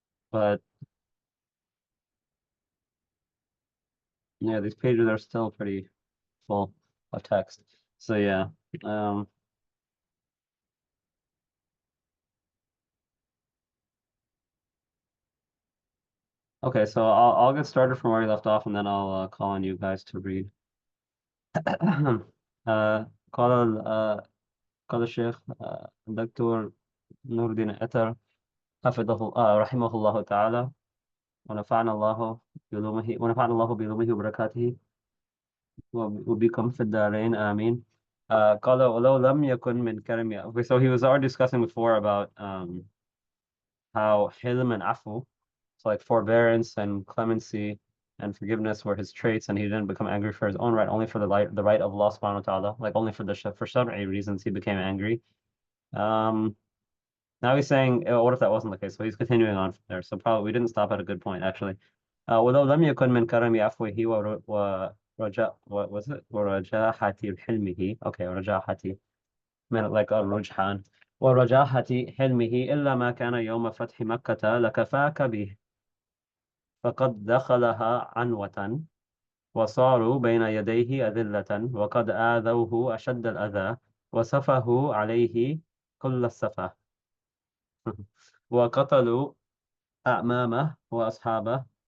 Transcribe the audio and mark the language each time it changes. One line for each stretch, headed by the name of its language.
English: But yeah, these pages are still pretty full of text. So yeah. Um, okay, so I'll get started from where we left off, and then I'll call on you guys to read.
Arabic: قال قال الشيخ الدكتور نور الدين أتر حفظه رحمه الله تعالى ونفعنا الله بعلومه وبركاته وبكم في الدارين آمين. قال ولو لم يكن من كرم.
English: Okay, so he was already discussing before about how hilm and afu, so like forbearance and clemency and forgiveness were his traits, and he didn't become angry for his own right, only for the right of Allah subhanahu wa ta'ala, like only for for shar'i reasons he became angry. Um, Now he's saying, what if that wasn't the case? So he's continuing on from there. So probably we didn't stop at a good point actually.
Arabic: ولو لم يكن من كرم عفوه ورجاء
English: what was it
Arabic: ورجاحة حلمه. Okay, ورجاحة من like الرجحان ورجاحة حلمه إلا ما كان يوم فتح مكة لكفاك به، فقد دخلها عنوة وصاروا بين يديه أذلة وقد آذوه أشد الأذى وسفهوا عليه كل السفه وقتلوا أعمامه وأصحابه.